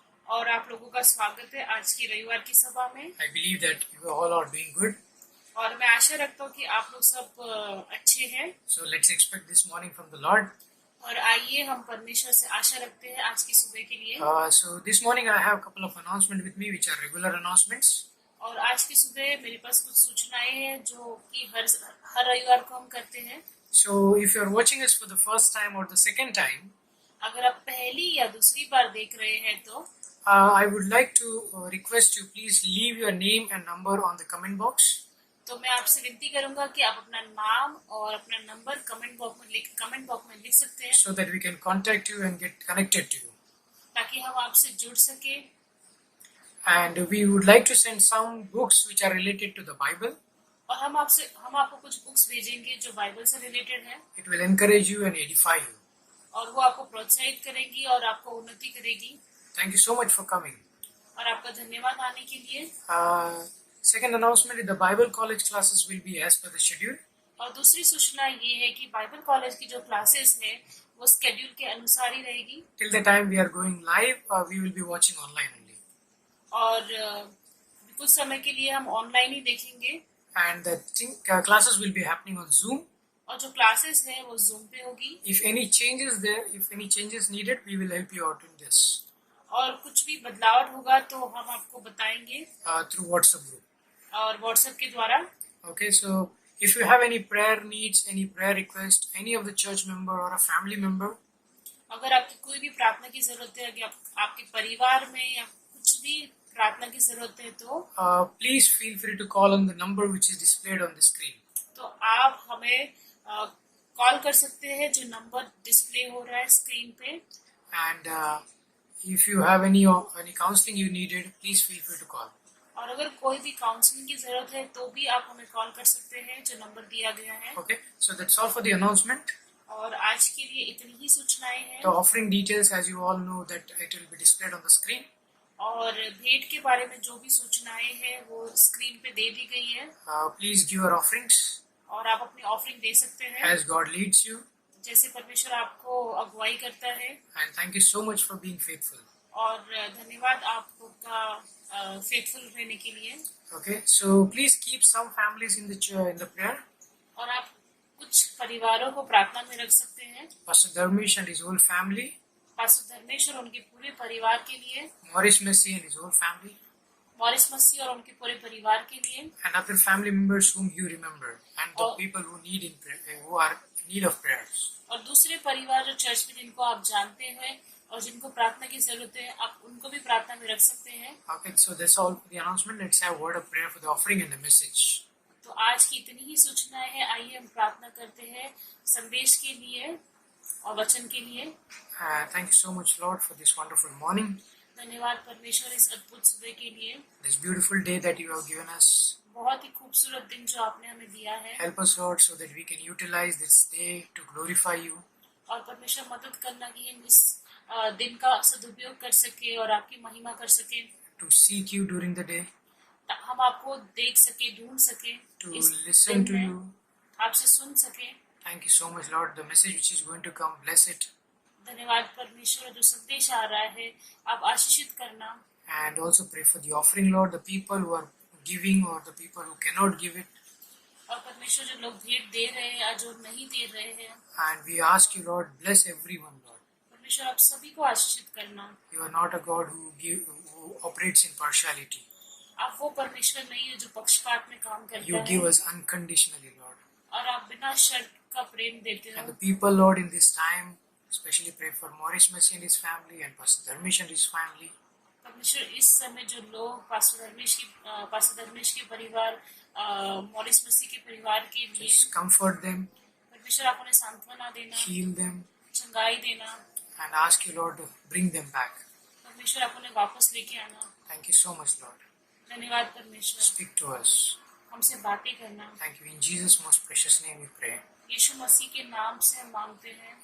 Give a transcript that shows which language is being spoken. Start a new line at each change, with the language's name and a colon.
Hindi: और आप लोगों का स्वागत है आज की रविवार की सभा में।
English: I believe that you all are doing good.
Hindi: और मैं आशा रखता हूँ कि आप लोग सब अच्छे हैं।
English: So let's expect this morning from the Lord.
Hindi: और आइए हम परमेश्वर से आशा रखते हैं आज की सुबह के लिए।
English: So this morning I have a couple of announcements with me, which are regular announcements.
Hindi: और आज की सुबह मेरे पास कुछ सूचनाएं हैं जो कि हर रविवार को हम करते हैं।
English: So if you are watching us for the first time or the second time,
Hindi: अगर आप पहली या दूसरी बार देख रहे हैं तो
English: I would like to request you please leave your name and number on the comment box.
Hindi: तो मैं आपसे विनती करूंगा कि आप अपना नाम और अपना नंबर कमेंट बॉक्स में लिख सकते हैं,
English: so that we can contact you and get connected to you.
Hindi: ताकि हम आपसे जुड़ सके।
English: And we would like to send some books which are related to the Bible.
Hindi: और हम आपको कुछ बुक्स भेजेंगे जो बाइबल से रिलेटेड है,
English: It will encourage you and edify you.
Hindi: और वो आपको प्रोत्साहित करेगी और आपको उन्नति करेगी।
English: Thank you so much for coming.
Hindi: और आपका धन्यवाद आने के लिए।
English: Second announcement is the Bible college classes will be as per the schedule.
Hindi: और दूसरी सूचना ये है कि बाइबल कॉलेज की जो क्लासेस है वो स्केड्यूल के अनुसार ही रहेगी।
English: Till the time we are going live, we will be watching online only.
Hindi: और कुछ समय के लिए हम ऑनलाइन ही देखेंगे।
English: And the classes will be happening on Zoom.
Hindi: और जो क्लासेस है वो जूम पे होगी।
English: If any changes there, if any changes needed, we will help you out in this
Hindi: और कुछ भी बदलाव होगा तो हम आपको बताएंगे
English: through WhatsApp group.
Hindi: और व्हाट्सएप के द्वारा।
English: Okay, so if you have any prayer needs, any prayer request, any of the church member or a family member,
Hindi: अगर आपकी कोई भी प्रार्थना की जरूरत है, अगर आपके परिवार में या कुछ भी प्रार्थना की जरूरत है तो
English: please feel free to call on the number which is displayed on the screen.
Hindi: तो आप हमें कॉल कर सकते हैं जो नंबर डिस्प्ले हो रहा है स्क्रीन पे।
English: And if you have any counseling you needed, please feel free to call.
Hindi: और अगर कोई भी काउंसलिंग की जरूरत है तो भी आप हमें कॉल कर सकते हैं जो नंबर दिया गया है।
English: Okay, so that's all for the announcement.
Hindi: और आज के लिए इतनी ही सूचनाएं हैं।
English: The offering details, as you all know, that it will be displayed on the screen.
Hindi: और भेंट के बारे में जो भी सूचनाएं हैं वो स्क्रीन पे दे दी गई है।
English: Please give your offerings
Hindi: और आप अपनी ऑफरिंग दे सकते हैं
English: as God leads you.
Hindi: जैसे परमेश्वर आपको अगुवाई करता है।
English: And thank you so much for being faithful.
Hindi: और धन्यवाद आपका फेथफुल रहने के लिए।
English: Okay, so please keep some families in the prayer.
Hindi: और आप कुछ परिवारों को प्रार्थना में रख सकते हैं।
English: Pastor Dharmesh and his whole family.
Hindi: Pastor Dharmesh और उनके पूरे परिवार के लिए।
English: Maurice Messi and his whole family.
Hindi: Morris मसी और उनके पूरे परिवार के लिए।
English: And other family members whom you remember, and the people who who are in need of prayers.
Hindi: और दूसरे परिवार जो चर्च में जिनको आप जानते हैं और जिनको प्रार्थना की जरूरत है, आप उनको भी प्रार्थना में रख सकते हैं।
English: Okay, so that's all for the announcement. Let's have a word of prayer for the offering and the message.
Hindi: तो आज की इतनी ही सूचनाएं हैं। आइए हम प्रार्थना करते हैं संदेश के लिए और वचन के लिए।
English: Thank you so much, Lord, for this wonderful morning.
Hindi: धन्यवाद परमेश्वर इस अद्भुत सुबह के लिए,
English: This beautiful day that you have given us.
Hindi: बहुत ही खूबसूरत दिन जो आपने हमें दिया है।
English: Help us, Lord, so that we can utilize this day to glorify you.
Hindi: और परमेश्वर मदद करना कि हम इस दिन का सदुपयोग कर सके और आपकी महिमा कर सके।
English: To seek you during the day.
Hindi: हम आपको देख सके, ढूंढ सके,
English: To
Hindi: इस
English: listen
Hindi: दिन
English: to
Hindi: में
English: you.
Hindi: आपसे सुन सके।
English: Thank you so much, Lord. The message which is going to come, bless it.
Hindi: धन्यवाद परमेश्वर, जो संदेश आ रहा है आप आशीषित करना।
English: And also pray for the offering, Lord, the people who are giving or the people who cannot give it.
Hindi: और परमेश्वर जो लोग भेंट दे रहे हैं या जो नहीं दे रहे हैं,
English: And we ask you, Lord, bless everyone, Lord.
Hindi: परमेश्वर आप सभी को आशीषित करना।
English: You are not a God who operates in partiality.
Hindi: आप वो परमेश्वर नहीं है जो पक्षपात में काम करता
English: You give
Hindi: है,
English: us unconditionally, Lord.
Hindi: और आप बिना शर्त का प्रेम देते
English: And
Hindi: हो।
English: the people, Lord, in this time, especially pray for Maurice Messi and his family and Pastor Dharmesh and his family.
Hindi: परमेश्वर इस समय जो लोग पास्टर धर्मेश के परिवार, मॉरिस मसीह के परिवार के लिए,
English: Just comfort them,
Hindi: परमेश्वर आप उन्हें सांत्वना देना,
English: heal them,
Hindi: चंगाई देना।
English: and ask you, Lord, to bring them back.
Hindi: परमेश्वर आप उन्हें वापस लेके आना।
English: Thank you so much, Lord.
Hindi: धन्यवाद परमेश्वर,
English: Speak to us.
Hindi: हमसे बातें करना।
English: Thank you. In Jesus' most precious name we pray.
Hindi: यीशु मसीह के नाम से हम मांगते हैं,